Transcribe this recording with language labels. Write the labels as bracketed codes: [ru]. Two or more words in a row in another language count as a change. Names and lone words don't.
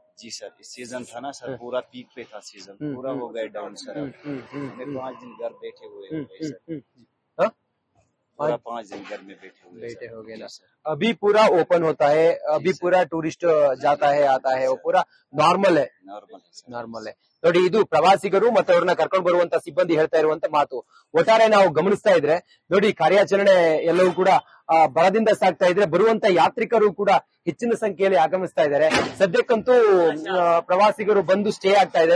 [hi] चाहिए। जी सर, इस सीजन था ना सर, पूरा पीक पे था सीजन, पूरा हो गया डाउन सर। हमने 5 दिन घर बैठे हुए हैं सर। हाँ? पूरा 5 दिन घर में बैठे हुए बैठे सर। हो गए जी ना। सर। अभी पूरा ओपन होता है, अभी पूरा टूरिस्ट जाता है आता है, वो पूरा ನಾರ್ಮಲ್ है, ನಾರ್ಮಲ್ है ಸರ್। ನಾರ್ಮಲ್ है. [kn] ನೋಡಿ, ಇದು ಪ್ರವಾಸಿಗರು ಮತ್ತೆ ಅವ್ರನ್ನ ಕರ್ಕೊಂಡು ಬರುವಂತ ಸಿಬ್ಬಂದಿ ಹೇಳ್ತಾ ಇರುವಂತ ಮಾತು. ಒಟ್ಟಾರೆ ನಾವು ಗಮನಿಸ್ತಾ ಇದ್ರೆ ನೋಡಿ, ಕಾರ್ಯಾಚರಣೆ ಎಲ್ಲವೂ ಕೂಡ ಬಲದಿಂದ ಸಾಗ್ತಾ ಇದ್ರೆ, ಬರುವಂತ ಯಾತ್ರಿಕರು ಕೂಡ ಹೆಚ್ಚಿನ ಸಂಖ್ಯೆಯಲ್ಲಿ ಆಗಮಿಸ್ತಾ ಇದ್ದಾರೆ. ಸದ್ಯಕ್ಕಂತೂ ಪ್ರವಾಸಿಗರು ಬಂದು ಸ್ಟೇ ಆಗ್ತಾ ಇದ್ದಾರೆ.